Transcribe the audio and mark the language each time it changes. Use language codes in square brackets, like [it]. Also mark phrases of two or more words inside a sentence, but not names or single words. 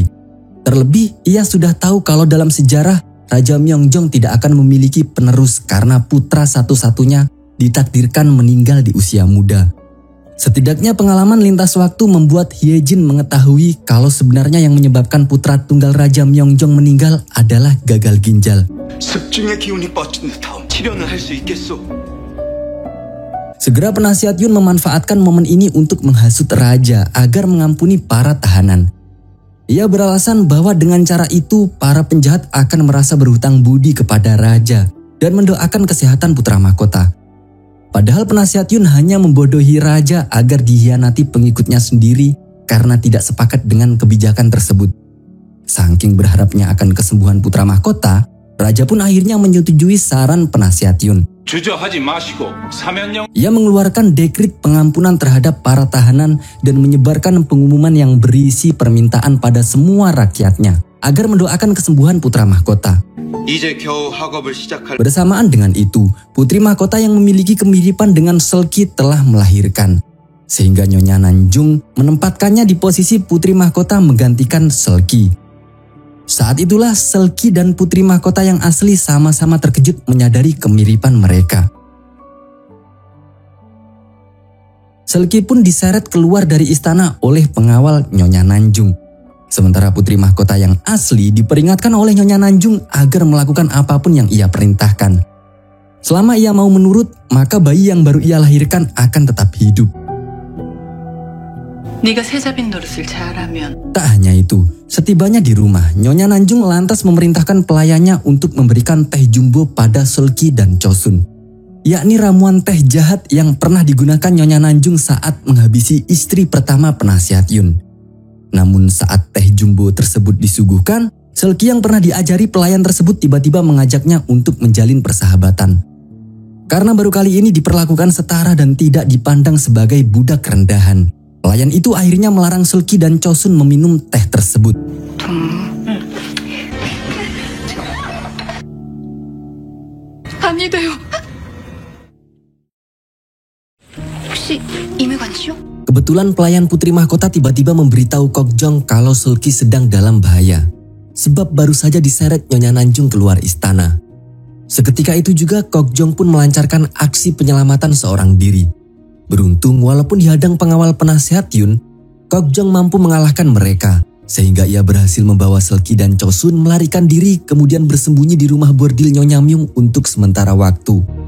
[id] Terlebih, ia sudah tahu kalau dalam sejarah Raja Myeongjong tidak akan memiliki penerus karena putra satu-satunya ditakdirkan meninggal di usia muda. Setidaknya pengalaman lintas waktu membuat Hyejin mengetahui kalau sebenarnya yang menyebabkan putra tunggal Raja Myeongjong meninggal adalah gagal ginjal. [ko] 습중의 기운이 뻗친 듯하오. 치료는 할 수 있겠소? [id] Segera penasihat Yun memanfaatkan momen ini untuk menghasut raja agar mengampuni para tahanan. Ia beralasan bahwa dengan cara itu para penjahat akan merasa berhutang budi kepada raja dan mendoakan kesehatan putra mahkota. Padahal penasihat Yun hanya membodohi raja agar dihianati pengikutnya sendiri karena tidak sepakat dengan kebijakan tersebut. Saking berharapnya akan kesembuhan putra mahkota, raja pun akhirnya menyetujui saran penasihat Yun. [ko] 주저하지 마시고 사면령. [id] Ia mengeluarkan dekrit pengampunan terhadap para tahanan dan menyebarkan pengumuman yang berisi permintaan pada semua rakyatnya agar mendoakan kesembuhan putra mahkota. [ko] 이제 겨우 학업을 시작할 [id] Bersamaan dengan itu, putri mahkota yang memiliki kemiripan dengan Seolgi telah melahirkan. Sehingga Nyonya Nanjung menempatkannya di posisi putri mahkota menggantikan Seolgi. Saat itulah Seolgi dan putri mahkota yang asli sama-sama terkejut menyadari kemiripan mereka. Selki pun diseret keluar dari istana oleh pengawal Nyonya Nanjung. Sementara putri mahkota yang asli diperingatkan oleh Nyonya Nanjung agar melakukan apapun yang ia perintahkan. Selama ia mau menurut, maka bayi yang baru ia lahirkan akan tetap hidup. [ko] 네가 세자빈 노릇을 잘하면 [id] Tak hanya itu, setibanya di rumah, Nyonya Nanjung lantas memerintahkan pelayannya untuk memberikan teh jumbo pada Selki dan Chosun, yakni ramuan teh jahat yang pernah digunakan Nyonya Nanjung saat menghabisi istri pertama penasihat Yun. Namun saat teh jumbo tersebut disuguhkan, Selki yang pernah diajari pelayan tersebut tiba-tiba mengajaknya untuk menjalin persahabatan. Karena baru kali ini diperlakukan setara dan tidak dipandang sebagai budak rendahan, pelayan itu akhirnya melarang Selki dan Chosun meminum teh tersebut. [ko] 아니래요. 혹시 임회관 씨요? [id] Kebetulan pelayan putri mahkota tiba-tiba memberitahu Kokjong kalau Selki sedang dalam bahaya, sebab baru saja diseret Nyonya Nanjung keluar istana. Seketika itu juga Kokjong pun melancarkan aksi penyelamatan seorang diri. Beruntung walaupun dihadang pengawal penasihat Yun, Kokjong mampu mengalahkan mereka, sehingga ia berhasil membawa Selki dan Chosun melarikan diri kemudian bersembunyi di rumah bordil Nyonya Myung untuk sementara waktu.